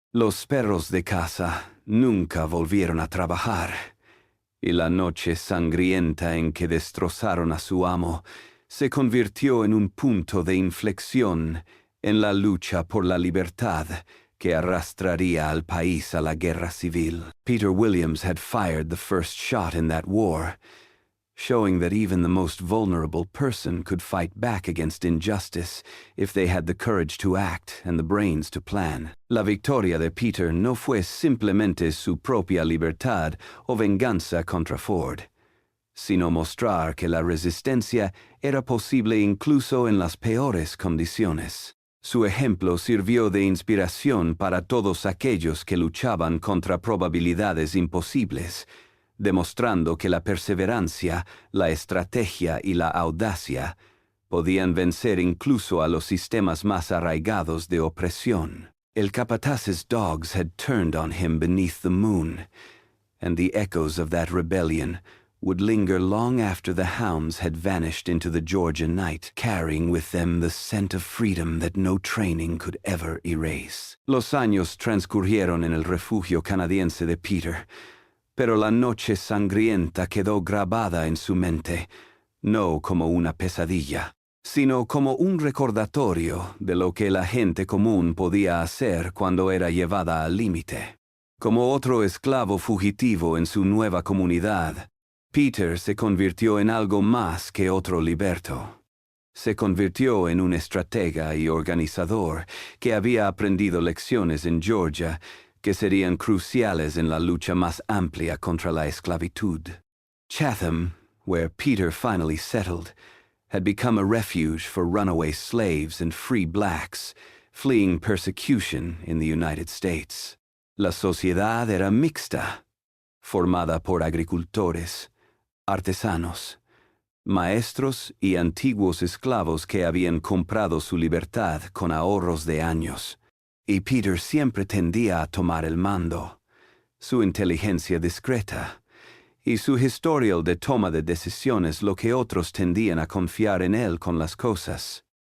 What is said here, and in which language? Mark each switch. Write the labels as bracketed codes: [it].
[es] Los perros de caza nunca volvieron a trabajar, y la noche sangrienta en que destrozaron a su amo se convirtió en un punto de inflexión en la lucha por la libertad que arrastraría al país a la guerra civil. [en] Peter Williams had fired the first shot in that war, showing that even the most vulnerable person could fight back against injustice if they had the courage to act and the brains to plan. [es] La victoria de Peter no fue simplemente su propia libertad o venganza contra Ford, sino mostrar que la resistencia era posible incluso en las peores condiciones. Su ejemplo sirvió de inspiración para todos aquellos que luchaban contra probabilidades imposibles, demostrando que la perseverancia, la estrategia y la audacia podían vencer incluso a los sistemas más arraigados de opresión. El capataz's [en] dogs had turned on him beneath the moon, and the echoes of that rebellion would linger long after the hounds had vanished into the Georgia night, carrying with them the scent of freedom that no training could ever erase. [es] Los años transcurrieron en el refugio canadiense de Peter, pero la noche sangrienta quedó grabada en su mente, no como una pesadilla, sino como un recordatorio de lo que la gente común podía hacer cuando era llevada al límite. Como otro esclavo fugitivo en su nueva comunidad, Peter se convirtió en algo más que otro liberto. Se convirtió en un estratega y organizador que había aprendido lecciones en Georgia que serían cruciales en la lucha más amplia contra la esclavitud. [en] Chatham, where Peter finally settled, had become a refuge for runaway slaves and free blacks fleeing persecution in the United States. [es] La sociedad era mixta, formada por agricultores, artesanos, maestros y antiguos esclavos que habían comprado su libertad con ahorros de años. Y Peter siempre tendía a tomar el mando. Su inteligencia discreta y su historial de toma de decisiones lo que otros tendían a confiar en él con las cosas.